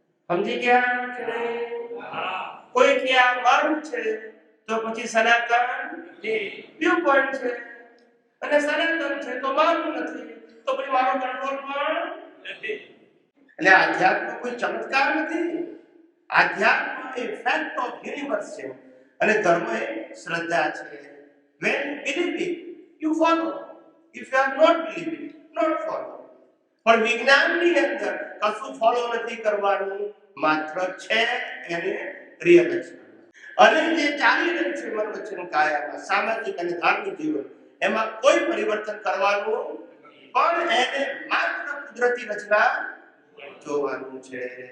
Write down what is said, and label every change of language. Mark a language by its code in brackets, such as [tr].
[gu] સમજી ગયા કે નહીં? કોઈ કે આ મારું છે તો પછી સનાતન વ્યૂ પોઈન્ટ છે અને સનાતન છે તો મારું નથી તો પછી મારો કંટ્રોલ પણ નથી. એટલે આધ્યાત્મ કોઈ ચમત્કાર નથી. આધ્યાત્મ એ [en] fact of universe [gu] છે અને ધર્મ એ શ્રદ્ધા છે. [en] when you believe it you follow, if you are not believing not follow. [gu] પણ વિજ્ઞાનની અંદર કશું ફોલો નથી કરવાનું, માત્ર છે એને રિયલાઇઝ કરવાનું. અને જે ચાલી રહ્યું છે મન વચન કાયામાં સામાજિક અને ધાર્મિક જીવન એમાં કોઈ પરિવર્તન કરવાનું પણ એને માત્ર કુદરતી રચના જોવાનું છે.